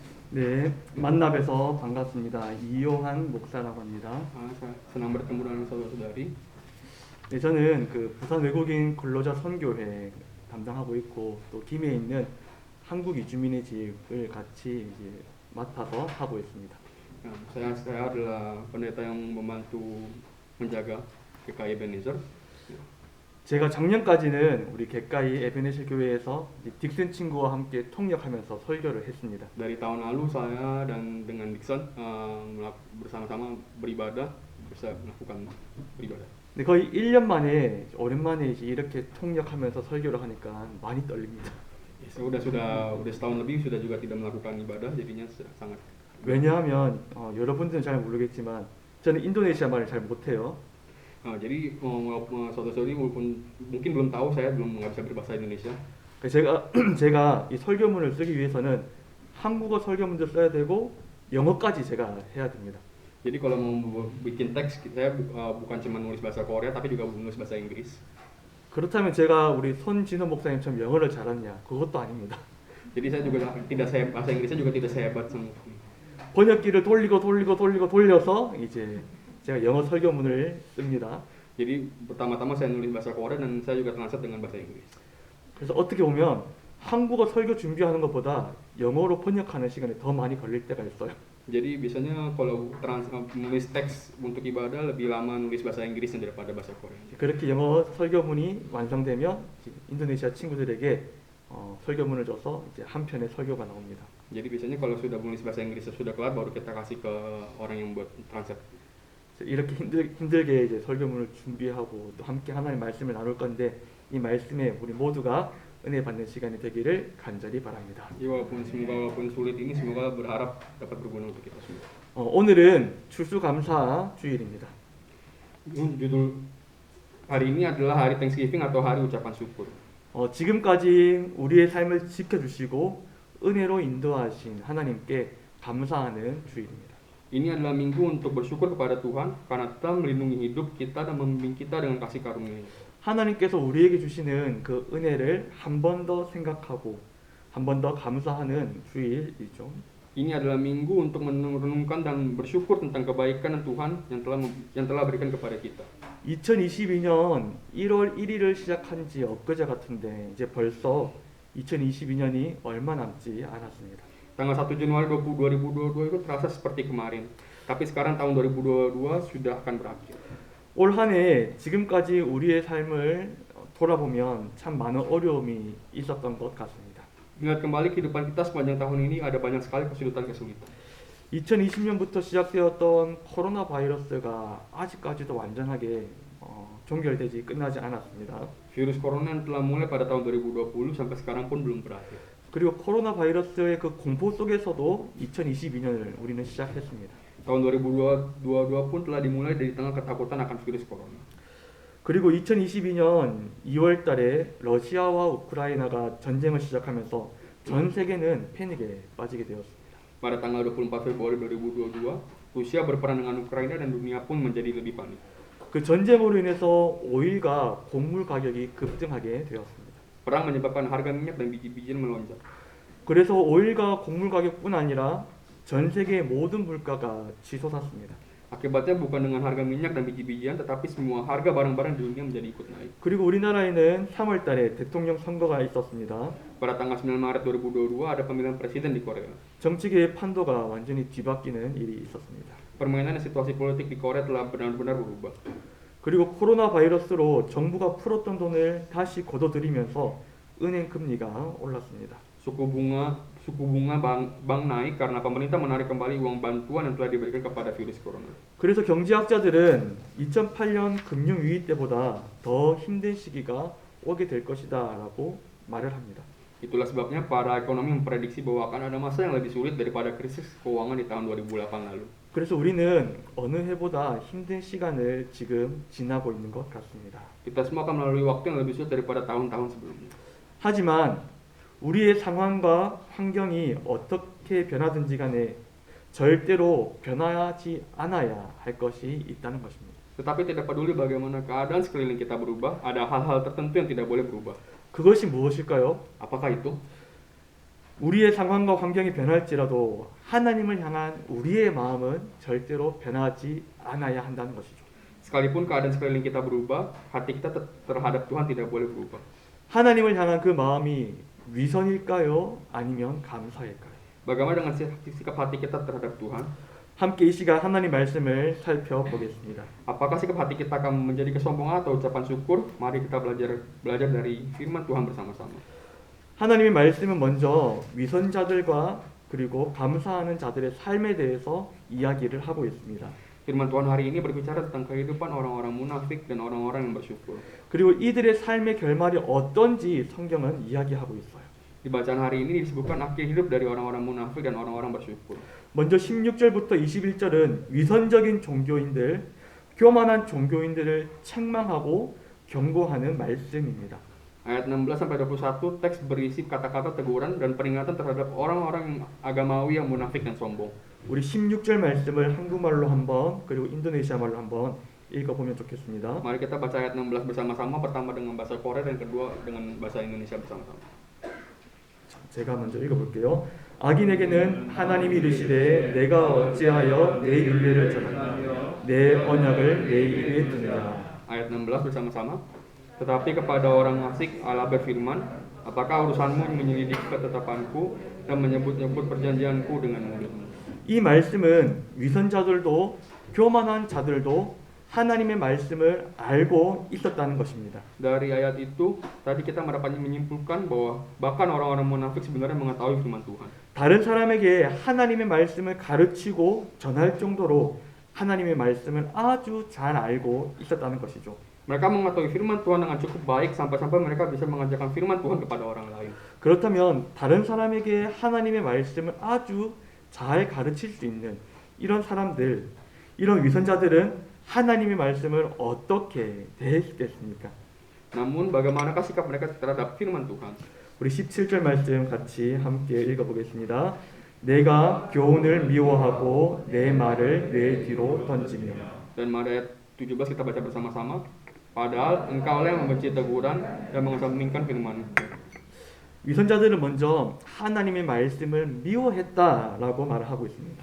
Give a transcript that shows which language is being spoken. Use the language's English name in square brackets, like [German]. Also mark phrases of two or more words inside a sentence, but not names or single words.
[Korean] 네, 만나뵈서 반갑습니다. 이용한 목사라고 합니다. [Indonesian] Saya senang bertemu dengan saudara-saudari. [Korean] 네, 저는 그 부산 외국인 근로자 선교회 담당하고 있고 또 김해에 있는 한국 이주민의 집을 같이 이제 맡아서 하고 있습니다. [Indonesian] Saya adalah pendeta yang membantu menjaga GKI Ebenezer. [Korean] 제가 작년까지는 우리 객가이 에베네셀 교회에서 이제 딕슨 친구와 함께 통역하면서 설교를 했습니다. [Indonesian] Dari tahun lalu saya dan dengan Dixon bersama-sama beribadah, bisa melakukan beribadah. [Korean] 근데 거의 1년 만에 오랜만에 이제 이렇게 통역하면서 설교를 하니까 많이 떨립니다. [Indonesian] Sudah setahun lebih sudah juga tidak melakukan ibadah, jadinya sangat. [Korean] 왜냐하면 여러분들은 잘 모르겠지만 저는 인도네시아 말을 잘 못해요. [Indonesian] Jadi saudara-saudari walaupun mungkin belum tahu, saya belum nggak bisa berbahasa Indonesia. [Korean] 제가 이 설교문을 쓰기 위해서는 한국어 설교문도 써야 되고 영어까지 제가 해야 됩니다. [Indonesian] Jadi kalau mau bikin teks, saya bukan cuma nulis bahasa Korea, tapi juga nulis bahasa Inggris. [Korean] 그렇다면 제가 우리 손진호 목사님처럼 영어를 잘하냐? 그것도 아닙니다. [Indonesian] Jadi saya juga tidak sehebat, bahasa Inggrisnya juga tidak sehebat sama. [Korean] 번역기를 돌려서 이제 제가 영어 설교문을 씁니다. [Indonesian] Jadi pertama-tama saya nulis bahasa Korea dan saya juga translate dengan bahasa Inggris. [Korean] 그래서 어떻게 보면 한국어 설교 준비하는 것보다 영어로 번역하는 시간이 더 많이 걸릴 때가 있어요. [Indonesian] Jadi biasanya kalau nulis teks untuk ibadah lebih lama nulis bahasa Inggrisnya daripada bahasa Korea. [Korean] 그렇게 영어 설교문이 완성되면 인도네시아 친구들에게 설교문을 줘서 이제 한 편의 설교가 나옵니다. [Indonesian] Jadi biasanya kalau sudah nulis bahasa Inggrisnya sudah kelar, baru kita kasih ke orang yang buat translate. [Korean] 이렇게 힘들게 이제 설교문을 준비하고 또 함께 하나님의 말씀을 나눌 건데 이 말씀에 우리 모두가 은혜 받는 시간이 되기를 간절히 바랍니다. [Indonesian] Walaupun sulit ini, semoga berharap dapat berguna untuk kita semua. [Korean] 오늘은 추수감사 주일입니다. [Indonesian] Judul hari ini adalah hari Thanksgiving atau hari ucapan syukur. [Korean] 지금까지 우리의 삶을 지켜주시고 은혜로 인도하신 하나님께 감사하는 주일입니다. [Indonesian] Ini adalah minggu untuk bersyukur kepada Tuhan karena telah melindungi hidup kita dan membimbing kita dengan kasih karunia-Nya. [Korean] 하나님께서 우리에게 주시는 그 은혜를 한 번 더 생각하고 한 번 더 감사하는 주일이죠. [Indonesian] Ini adalah minggu untuk merenungkan dan bersyukur tentang kebaikan Tuhan yang telah berikan kepada kita. [Korean] 2022년 1월 1일을 시작한 지 엊그제 같은데 이제 벌써 2022년이 얼마 남지 않았습니다. [Indonesian] Tanggal 1 Januari 2022 itu terasa seperti kemarin. Tapi sekarang tahun 2022 sudah akan berakhir. [Korean] 올 한 해 지금까지 우리의 삶을 돌아보면 참 많은 어려움이 있었던 것 같습니다. [Indonesian] Ingat kembali kehidupan kita sepanjang tahun ini ada banyak sekali kesulitan-kesulitan. [Korean] 2020년부터 시작되었던 코로나 바이러스가 아직까지도 완전하게 종결되지 끝나지 않았습니다. [Indonesian] Virus corona yang telah mulai pada tahun 2020 sampai sekarang pun belum berakhir. [Korean] 그리고 코로나 바이러스의 그 공포 속에서도 2022년을 우리는 시작했습니다. [Indonesian] Tahun 2022 pun telah dimulai dari tengah ketakutan akan virus corona. [Korean] 그리고 2022년 2월 달에 러시아와 우크라이나가 전쟁을 시작하면서 전 세계는 패닉에 빠지게 되었습니다. [Indonesian] Pada tanggal 24 Februari 2022, Rusia berperang dengan Ukraina dan dunia pun menjadi lebih panik. [Korean] 그 전쟁으로 인해서 오일과 곡물 가격이 급등하게 되었습니다. [Indonesian] Perang menyebabkan harga minyak dan biji-bijian melonjak. [Korean] 그래서 오일과 곡물 가격뿐 아니라 전 세계의 모든 물가가 치솟았습니다. [Indonesian] Akibatnya bukan dengan harga minyak dan biji-bijian, tetapi semua harga barang-barang di dunia menjadi ikut naik. [Korean] 그리고 우리나라에는 3월 달에 대통령 선거가 있었습니다. [Indonesian] Pada tanggal 9 Maret 2022 ada pemilihan presiden di Korea. [Korean] 정치계의 판도가 완전히 뒤바뀌는 일이 있었습니다. [Indonesian] Permainan dan situasi politik di Korea telah benar-benar berubah. [Korean] 그리고 코로나 바이러스로 정부가 풀었던 돈을 다시 걷어들이면서 은행 금리가 올랐습니다. [Indonesian] Suku bunga bank naik karena pemerintah menarik kembali uang bantuan yang telah diberikan kepada virus corona. [Korean] 그래서 경제학자들은 2008년 금융 위기 때보다 더 힘든 시기가 오게 될 것이다라고 말을 합니다. [Indonesian] Itulah sebabnya para ekonomi memprediksi bahwa akan ada masa yang lebih sulit daripada krisis keuangan di tahun 2008 lalu. [Korean] 그래서 우리는 어느 해보다 힘든 시간을 지금 지나고 있는 것 같습니다. [Indonesian] Kita semua akan melalui waktu yang lebih sulit daripada tahun-tahun sebelumnya. [Korean] 하지만 우리의 상황과 환경이 어떻게 변하든지 간에 절대로 변하지 않아야 할 것이 있다는 것입니다. [Indonesian] Tetapi tidak peduli bagaimana keadaan sekeliling kita berubah, ada hal-hal tertentu yang tidak boleh berubah. [Korean] 그것이 무엇일까요? [Indonesian] Apakah itu? [Korean] 우리의 상황과 환경이 변할지라도 하나님을 향한 우리의 마음은 절대로 변하지 않아야 한다는 것이죠. [Indonesian] Sekalipun keadaan sekeliling kita berubah, hati kita terhadap Tuhan tidak boleh berubah. [Korean] 하나님을 향한 그 마음이 위선일까요? 아니면 감사일까요? [Indonesian] Bagaimana dengan sikap hati kita terhadap Tuhan? [Korean] 함께 이 시간 하나님 말씀을 살펴보겠습니다. [Indonesian] Apakah sikap hati kita akan menjadi kesombongan atau ucapan syukur? Mari kita belajar dari firman Tuhan bersama-sama. [Korean] 하나님의 말씀은 먼저 위선자들과 그리고 감사하는 자들의 삶에 대해서 이야기를 하고 있습니다. [Indonesian] Firman Tuhan hari ini berbicara tentang kehidupan orang-orang munafik dan orang-orang yang bersyukur. [Korean] 그리고 이들의 삶의 결말이 어떤지 성경은 이야기하고 있어요. [Indonesian] Di bacaan hari ini disebutkan akhir hidup dari orang-orang munafik dan orang-orang bersyukur. [Korean] 먼저 16절부터 21절은 위선적인 종교인들, 교만한 종교인들을 책망하고 경고하는 말씀입니다. [Indonesian] Ayat 16 sampai 21 teks berisi kata-kata teguran dan peringatan terhadap orang-orang agamawi yang munafik dan sombong. [Korean] 우리 16절 말씀을 한국말로 한번 그리고 인도네시아 말로 한번 읽어보면 좋겠습니다. [Indonesian] Mari kita baca ayat 16 bersama-sama, pertama dengan bahasa Korea dan kedua dengan bahasa Indonesia bersama-sama. [Korean] 제가 먼저 읽어볼게요. 악인에게는 하나님이 이르시되 내가 어찌하여 내 율례를 저버리며 내 언약을 내 입에 두느냐. [Indonesian] Ayat 16 bersama-sama. Tetapi kepada orang fasik Allah berfirman, apakah urusanmu menyelidiki ketetapanku dan menyebut-nyebut perjanjianku dengan mulutmu? [Korean] 이 말씀은 위선자들도 교만한 자들도 하나님의 말씀을 알고 있었다는 것입니다. [Indonesian] Dari ayat itu tadi kita mendapatnya menyimpulkan bahwa bahkan orang-orang munafik sebenarnya mengetahui firman Tuhan. [Korean] 다른 사람에게 하나님의 말씀을 가르치고 전할 정도로 하나님의 말씀을 아주 잘 알고 있었다는 것이죠. [Indonesian] Mereka mengetahui firman Tuhan dengan cukup baik sampai-sampai mereka bisa mengajarkan firman Tuhan kepada orang lain. [Korean] 그렇다면 다른 사람에게 하나님의 말씀을 아주 잘 가르칠 수 있는 이런 사람들, 이런 위선자들은 하나님의 말씀을 어떻게 대했겠습니까? [Indonesian] Namun bagaimanakah sikap mereka terhadap firman Tuhan? [Korean] 우리 17절 말씀 같이 함께 읽어보겠습니다. 내가 교훈을 미워하고 내 말을 뇌 뒤로 던지며. [Indonesian] Dan mari ayat 17 kita baca bersama-sama. Padahal engkau yang membenci teguran dan mengesampingkan firman. [Korean] 위선자들은 먼저 하나님의 말씀을 미워했다라고 말을 하고 있습니다.